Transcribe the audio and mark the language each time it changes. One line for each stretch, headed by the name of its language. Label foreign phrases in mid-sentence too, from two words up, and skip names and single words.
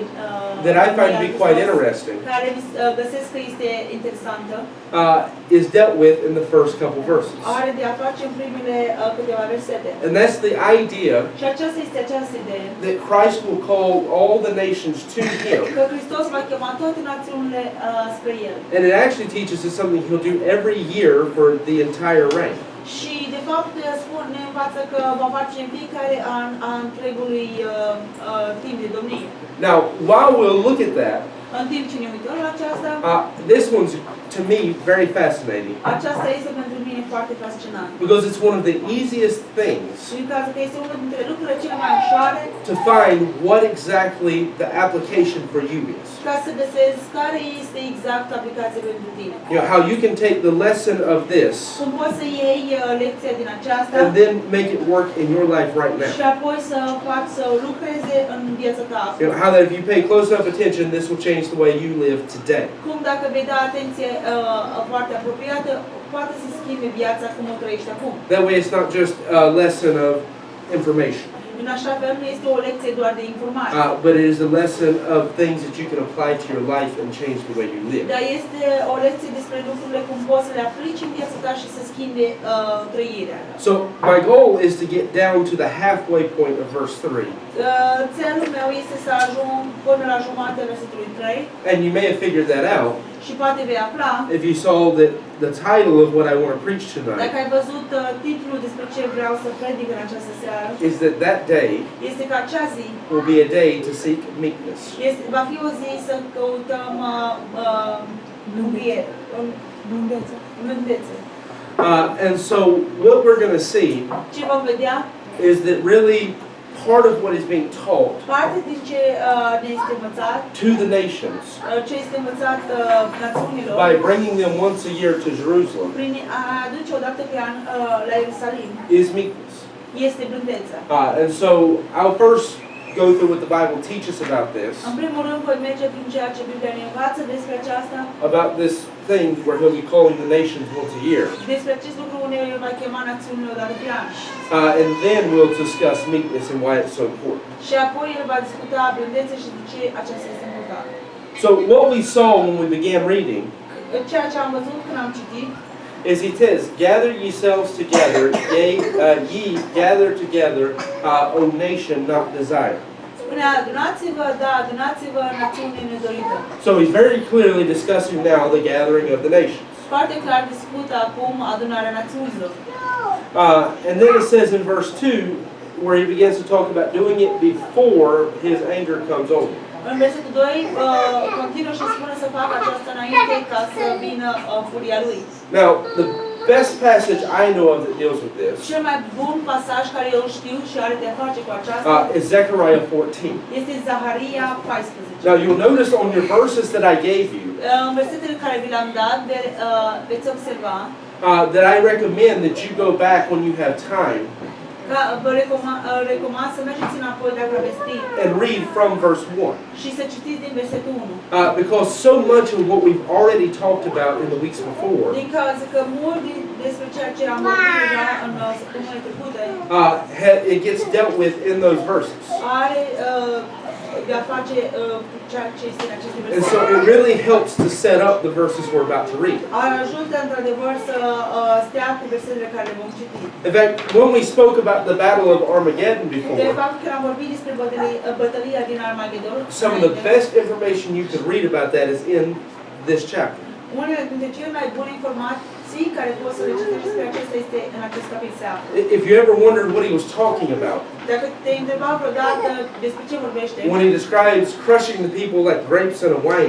English: that I find to be quite interesting
Romanian: care găsesc că este interesantă,
English: is dealt with in the first couple verses.
Romanian: are de a face în primele câteva versete.
English: And that's the idea
Romanian: Și aceasta este această idee.
English: that Christ will call all the nations to Him.
Romanian: Că Hristos va chema toate națiunile spre El.
English: And it actually teaches us something He'll do every year for the entire reign.
Romanian: Și de fapt ne învață că va face în fiecare an a întregului timp de domnie.
English: Now, while we'll look at that,
Romanian: În timp ce ne uităm la aceasta,
English: this one's to me very fascinating
Romanian: aceasta este pentru mine foarte fascinant.
English: because it's one of the easiest things
Romanian: Și în cazul că este unul dintre lucrurile cele mai ușoare
English: to find what exactly the application for you is.
Romanian: ca să găsesc care este exact aplicația pentru tine.
English: You know, how you can take the lesson of this
Romanian: Cum poți să iei lecția din aceasta
English: and then make it work in your life right now.
Romanian: și apoi să faci să lucreze în viața ta.
English: You know, how that if you pay close enough attention, this will change the way you live today.
Romanian: Cum dacă vei da atenție foarte apropiată, poate să schimbe viața cum o trăiești acum.
English: That way it's not just a lesson of information,
Romanian: În așa fel nu este o lecție doar de informație,
English: but it is a lesson of things that you can apply to your life and change the way you live.
Romanian: dar este o lecție despre lucrurile cum poți să le aplici în viața ta și să schimbe trăirea.
English: So my goal is to get down to the halfway point of verse 3.
Romanian: Țelul meu este să ajung până la jumatea versetului 3
English: And you may have figured that out
Romanian: și poate vei afla,
English: if you saw that the title of what I want to preach
Romanian: dacă
English: tonight
Romanian: ai văzut titlul despre ce vreau să predic în această seară,
English: is that day
Romanian: este că acea zi
English: will be a day to seek meekness.
Romanian: va fi o zi să căutăm blândețe.
English: And so what we're going to see
Romanian: Ce vom vedea
English: is that really part of what is being taught
Romanian: parte din ce ne este învățat,
English: to the nations
Romanian: ce este învățat națiunilor,
English: by bringing them once a year to Jerusalem
Romanian: prin a aduce o dată pe an la Ierusalim,
English: is meekness.
Romanian: este blândețea.
English: And so I'll first go through what the Bible teaches about this,
Romanian: În primul rând voi merge prin ceea ce Biblia ne învață despre aceasta,
English: about this thing where He'll be calling the nations once a year.
Romanian: despre acest lucru unde El va chema națiunile o dată pe an.
English: And then we'll discuss meekness and why it's so important.
Romanian: Și apoi El va discuta blândețe și de ce aceasta este importantă.
English: So what we saw when we began reading
Romanian: Ceea ce am văzut când am citit,
English: is He says, "Gather yourselves together, ye gather together, O nation not desired."
Romanian: spune, adunați-vă, adunați-vă națiune nedorită.
English: So He's very clearly discussing now the gathering of the nations.
Romanian: Foarte clar discută acum adunarea națiunilor.
English: And then it says in verse 2, where He begins to talk about doing it before His anger comes over.
Romanian: În versetul 2 continuă și spune să facă aceasta înainte ca să vină furia lui.
English: Now, the best passage I know of that deals with this
Romanian: Cel mai bun pasaj care eu știu și are de a face cu aceasta
English: is Zephaniah 14.
Romanian: este Zephaniah 14.
English: Now, you'll notice on your verses that I gave you
Romanian: În versetele care vi le-am dat veți observa
English: that I recommend that you go back when you have time
Romanian: că vă recomand să mergeți înapoi dacă aveți timp
English: and read from verse 1.
Romanian: și să citiți din versetul 1.
English: Because so much of what we've already talked about in the weeks before
Romanian: Din cauza că mult despre ceea ce am vorbit deja în săptămâna trecută
English: it gets dealt with in those verses.
Romanian: are de a face ceea ce este în aceste
English: And so
Romanian: versete.
English: it really helps to set up the verses we're about to read.
Romanian: Ajută într-adevăr să stea cu versetele care le vom citi.
English: In fact, when we spoke about the Battle of Armageddon
Romanian: De
English: before,
Romanian: fapt, când am vorbit despre bătălia din Armagedon,
English: some of the best information you could read about that is in this chapter.
Romanian: unele dintre cele mai bune informații care poți să le citești despre acesta este în acest capitol se află.
English: If you ever wondered what he was talking about,
Romanian: Dacă te întreba vreodată despre ce vorbește,
English: when he describes crushing the people like grapes in a wine